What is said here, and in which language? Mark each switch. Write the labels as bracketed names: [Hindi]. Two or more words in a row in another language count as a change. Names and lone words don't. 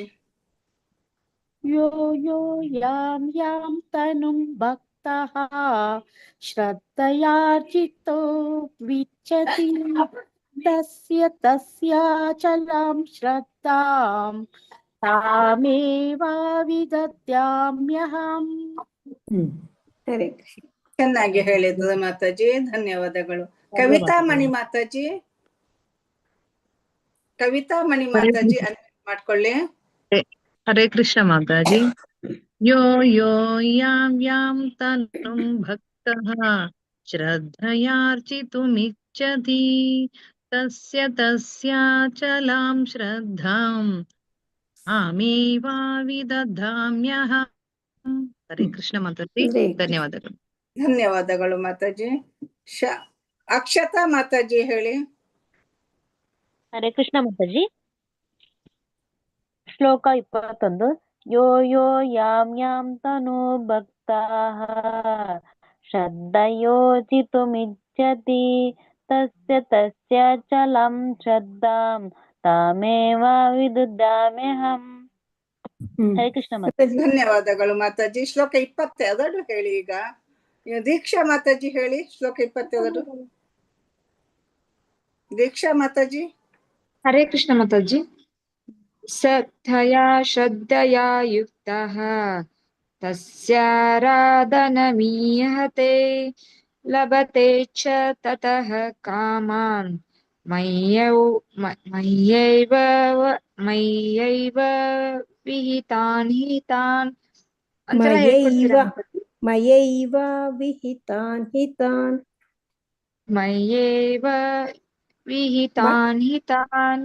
[Sanskrit] ಯೋ ಯೋ ಯಾಂ ಯಾಂ ತನುಂ ಭಕ್ತಃ ಶ್ರದ್ಧಯಾರ್ಚಿತೋ ವಿಚ್ಛತಿ ತಸ್ಯ ತಸ್ಯಾಚಲಾಂ ಶ್ರದ್ಧಾಂ ತಾಮೇವ ವಿದಧಾಮ್ಯಹಂ. [Kannada] ಹರೇ ಕೃಷ್ಣ. ಚೆನ್ನಾಗಿ ಹೇಳಿದ್ರು ಮಾತಾಜಿ. ಧನ್ಯವಾದಗಳು. ಕವಿತಾ ಮಣಿ ಮಾತಾಜಿ. ಕವಿತಾ ಮಣಿ ಮಾತಾಜಿ ಮಾಡ್ಕೊಳ್ಳಿ. ಹರೇ ಕೃಷ್ಣ ಮಾತಾಜಿ. [Sanskrit] ಯೋ ಯೋ ಯಾಂ ಯಾಂ ತನುಂ ಭಕ್ತಃ युक्तः श्रद्धयार्चितुमिच्छति तस्य तस्याचलां श्रद्धाम् आमेवाविदधाम्यहम्. [Kannada] ಹರೇ ಕೃಷ್ಣ ಮಾತಾಜಿ, ಧನ್ಯವಾದಗಳು. ಧನ್ಯವಾದಗಳು ಮಾತಾಜಿ. ಅಕ್ಷತಾ ಮಾತಾಜಿ ಹೇಳಿ. ಹರೇ ಕೃಷ್ಣ ಮಾತಾಜಿ. ಶ್ಲೋಕ 21. [Sanskrit] ಯೋ ಯೋ ಯಾಂ ಯಾಂ ತನು ಭಕ್ತಾಃ ಶ್ರದ್ಧಯೋಚಿತುಮಿಚ್ಛತಿ ತಸ್ಯ ತಸ್ಯಾಚಲಂ ಶ್ರದ್ಧಾಂ ತಾಮೇವ ವಿದುಧಾಮ್ಯಹಂ. [Kannada] ಹರೇ ಕೃಷ್ಣ ಮಾತಾಜಿ. ಧನ್ಯವಾದಗಳು ಮಾತಾಜಿ. ಶ್ಲೋಕ 22 ಹೇಳಿ. ಈಗ ದೀಕ್ಷಾ ಮಾತಾಜಿ ಹೇಳಿ ಶ್ಲೋಕ 22. ದೀಕ್ಷಾ ಮಾತಾಜಿ. [Sanskrit] ಹರೇ ಕೃಷ್ಣ ಮಾತಾಜಿ. ಶ್ರದ್ಧಯಾ ಯುಕ್ತಃ ತಸ್ಯಾರಾಧನಮೀಹತೆ ಲಭತೆ ಚ ತತಃ ಕಾಮಾನ್ ಮಯ್ಯೈವ ವಿಹಿತಾನ್ ಹಿತಾನ್. ಮಯೈವ ವಿಹಿತಾನ್ ಹಿತಾನ್. ಮಯ್ಯೈವ ವಿಹಿತಾನ್ ಹಿತಾನ್.